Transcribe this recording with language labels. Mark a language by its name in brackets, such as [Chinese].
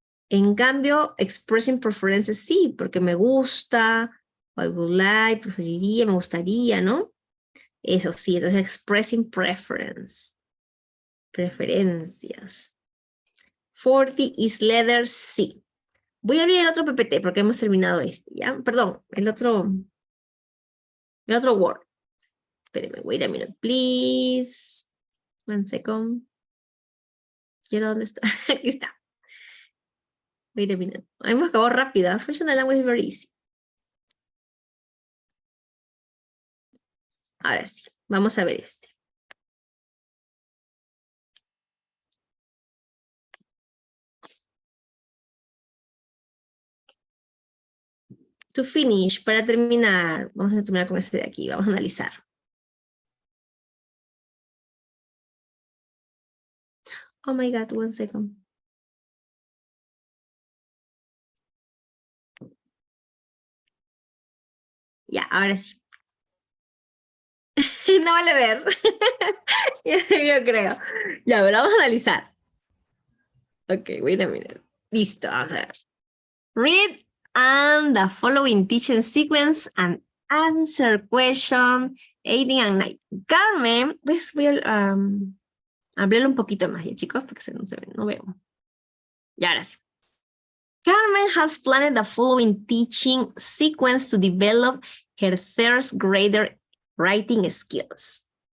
[Spanish] En cambio, expressing preferences sí, porque me gusta, I would like, preferiría, me gustaría, ¿no? Eso sí, entonces expressing preference. Preferencias. [English] 40 is letter C. [Spanish] Voy a abrir el otro PPT porque hemos terminado este, ¿ya? Perdón, el otro Word. Espérenme, [English] wait a minute, please. One second. [Spanish] ¿Y ahora dónde está? Aquí está. [English] Wait a minute. [Spanish] Hemos acabado rápido. [English] Functional language is very easy. [Spanish] Ahora sí, vamos a ver este. To finish, para terminar, vamos a terminar con este de aquí, vamos a analizar. [English] Oh my God, one second. [Spanish] Ya, ahora sí. No vale ver. Yo creo. Ya, pero vamos a analizar. [English] Ok, wait a minute. [Spanish] Listo, vamos a ver. [English] Read and the following teaching sequence and answer question 18 and 19. Carmen, [Spanish] voy a Háblelo un poquito más ya, chicos, porque no se ve, no veo. Y ahora sí. [English] Carmen has planned the following teaching sequence to develop her third grader writing skills.